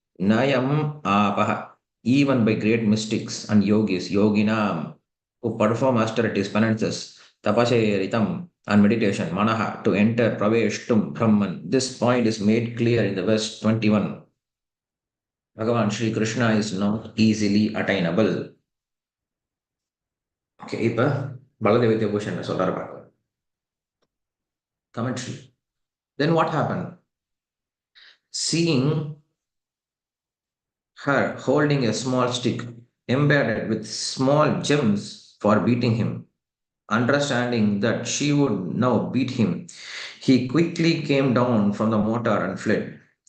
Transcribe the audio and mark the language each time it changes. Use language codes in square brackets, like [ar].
[en] Nayam apaha, even by great mystics and yogis, yoginam, who perform austerities, penances, tapasya and meditation, manaha, to enter praveshtum brahman. This point is made clear in the verse 21. Bhagavan Sri Krishna is not easily attainable. [ta] Okay, இப்ப பலதேவ தேவபூஷன் சொல்றாரு பாருங்க. [en] Commentary. Then what happened? Seeing her holding a small stick embedded with small gems for beating him, understanding that she would now beat him, he quickly came down from the motor and fled.